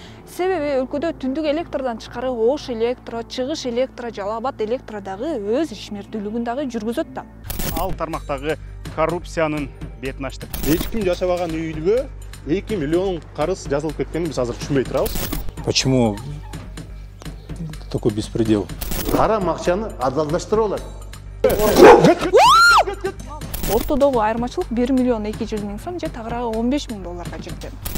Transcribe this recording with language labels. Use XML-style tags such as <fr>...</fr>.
<ky>Себеби өлкөдө Түндүк Электрдан тышкары Ош Электро, Чыгыш Электро, Жалал Абад Электро дагы өз ишмердүүлүгүн дагы жүргүзөт да. Ал тармактагы коррупциянын бетин ачтык. Эч ким жашабаган үйгө 2 миллион карыз жазылып кеткенин биз азыр түшүнбөй турабыз.</ky> <ru>Почему такой беспредел?</ru> <ky>Харам акчаны адалдаштырып алат. Ортодогу айырмачылык 1 миллион 200 000 сом же тагыраагы 15 000 долларга жетти.</ky>